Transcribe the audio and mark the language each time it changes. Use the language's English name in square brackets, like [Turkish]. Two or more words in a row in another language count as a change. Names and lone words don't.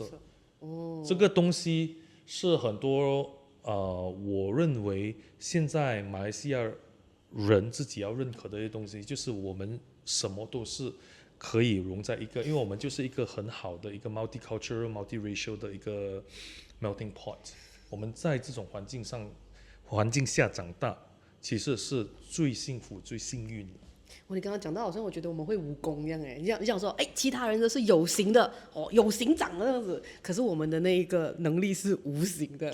[Chinese] 這個東西是很多我認為現在馬來西亞人自己要認可的一些東西，就是我們什麼都是可以融在一個，因為我們就是一個很好的一個 [English] multicultural、multiracial [Chinese] 的一個 [English] melting pot。 [Chinese] 我們在這種環境下長大，其實是最幸福、最幸運的。你剛剛講到好像我覺得我們會武功一樣你想說其他人都是有形的有形長的這樣子，可是我們的那一個能力是無形的，